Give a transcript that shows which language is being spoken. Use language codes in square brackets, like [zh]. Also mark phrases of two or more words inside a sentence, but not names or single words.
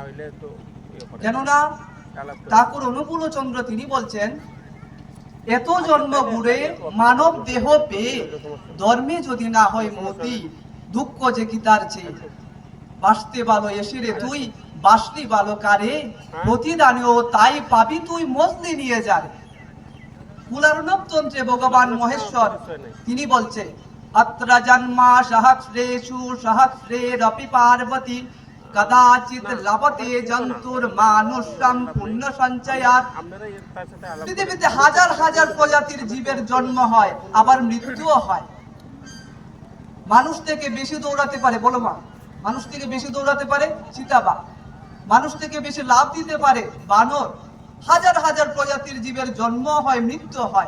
[bn] কেননা ঠাকুর অনুকূল চন্দ্র তিনি বলছেন, এত জন্ম ঘুরে মানব দেহ পেয়ে ধর্মে যদি না হয় মতি, দুঃখ যে কি তার চেয়ে। বাঁচতে ভালো এসিরে তুই বাসলি ভালো কারে, প্রতিদানেও তাই পাবি তুই মজলি নিয়ে যারে। কুলার্ণব তন্ত্রে ভগবান মহেশ্বর তিনি বলছে, [sa] अत्र जन्मा सहस्रेषु सहस्रेरपि पार्वती कदाचित लभते जंतुर मानुष्यं पुण्य सञ्चयात्। [bn] পৃথিবীতে হাজার হাজার প্রজাতির জীবের জন্ম হয়, আবার মৃত্যুও হয়। মানুষ থেকে বেশি দৌড়াতে পারে, বলো মা, মানুষ থেকে বেশি দৌড়াতে পারে চিতাবাঘ, মানুষ থেকে বেশি লাভ দিতে পারে বানর। হাজার হাজার প্রজাতির জীবের জন্ম হয়, মৃত্যু হয়।